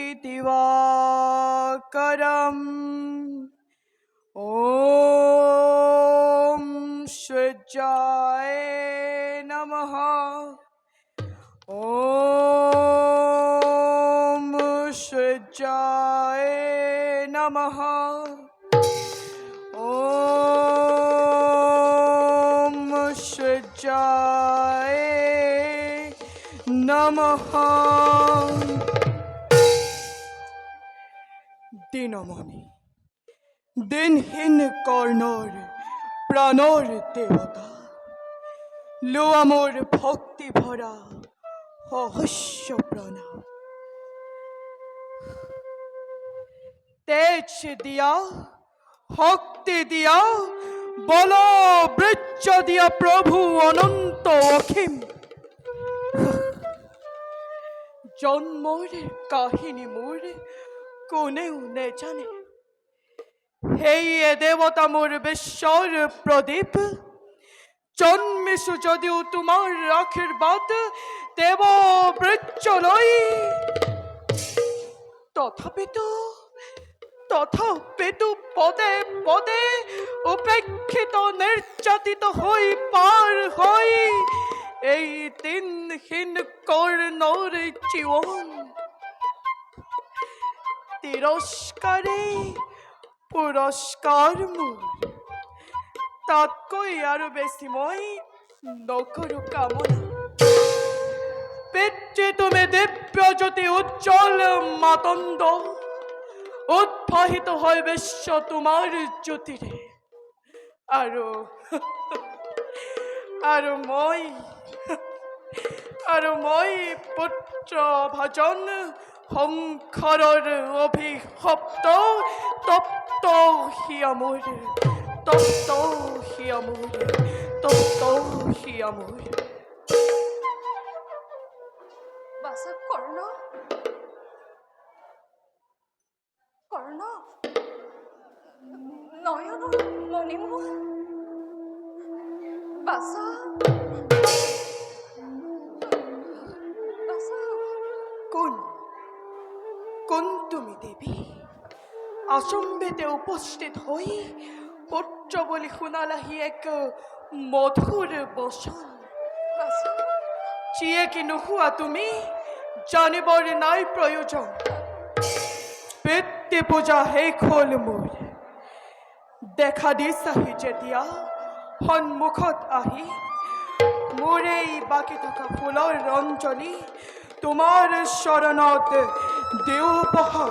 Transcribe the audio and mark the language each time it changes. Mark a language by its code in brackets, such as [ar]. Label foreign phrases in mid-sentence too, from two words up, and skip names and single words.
[sa] दिवाकरम् ॐ सूर्याय नमः ॐ सूर्याय नमः ॐ सूर्याय नमः [as] দিনমণি দিনহীন কর্ণর প্রাণর দেবতা লো আমার ভক্তি ভরা সহস্য প্রণাম তেজ দিয়া শক্তি দিয়া বল বৃক্ষ দিয়া প্রভু অনন্ত অসীম জন্মর কাহিনী মোর কোনেও নেজানে হেয়ে দেবতা মোর বেশ্বর প্রদীপ জন্মিছু যদিও তোমার আশীর্বাদ দেব বৃক্ষ লই তথাপিতো পদে পদে উপেক্ষিত নির্যাতিত হই পার হই এই দিনহীন কর্ণর জীবন তিরস্কারে পুরস্কার মোর তাতকৈ আৰু বেছি মই নকৰো কামনা পিতৃ তুমি দিব্য জ্যোতি উজ্জ্বল মাতণ্ড উদ্ভাসিত হয় বিশ্ব তোমাৰ জ্যোতিৰে আৰু মই পুত্ৰ ভাজন সংসাৰৰ অভিশপ্ত তপ্ত হিয়ামোৰ তপ্ত হিয়ামোৰ বাসা কর্ণ কর্ণ নয়ন মণিম বাসা কোন তুমি দেবী আসম্বিতে উপস্থিত হই পুত্র বলি শুনালাহি এক মধুর বচন। যিয়ে কি নোহোৱা তুমি জানিবৰ নাই প্ৰয়োজন। পিতৃ পূজা শেষ হ'ল মোৰ, দেখা দিছাহি যেতিয়া সন্মুখত আহি, মোৰ এই বাকী থকা ফুলৰ ৰঞ্জনী তোমাৰ চৰণত দেও উপহাৰ।